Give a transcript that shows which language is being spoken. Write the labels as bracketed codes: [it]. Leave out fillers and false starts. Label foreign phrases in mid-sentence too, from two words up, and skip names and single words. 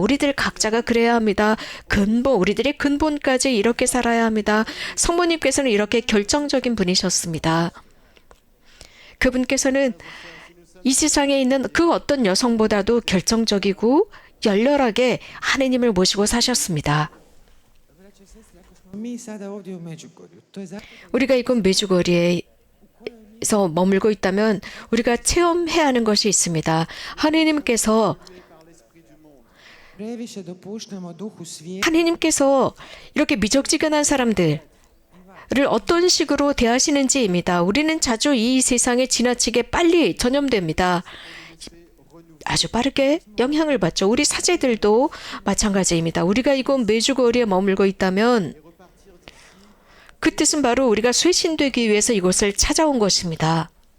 [ko] 우리들 각자가 그래야 합니다. 우리들의 근본까지 이렇게 살아야 합니다. 성모님께서는 이렇게 결정적인 분이셨습니다. 그분께서는 이 세상에 있는 그 어떤 여성보다도 결정적이고 열렬하게 하느님을 모시고 사셨습니다. [hr] Mi sada ovdje u Međugorju, to je zato [ko] 우리가 이곳 메주거리에서 머물고 있다면 우리가 체험해야 하는 것이 있습니다. 하느님께서 [hr] previše dopuštamo duhu svijeta [ko] 하느님께서 이렇게 미적지근한 사람들을 어떤 식으로 대하시는지입니다. 우리는 자주 이 세상에 지나치게 빨리 전염됩니다. 아주 빠르게 영향을 받죠. 우리 사제들도 마찬가지입니다. 우리가 이곳 메주거리에 머물고 있다면 그 뜻은 바로 우리가 쇄신되기 위해서 이곳을 찾아온 것입니다.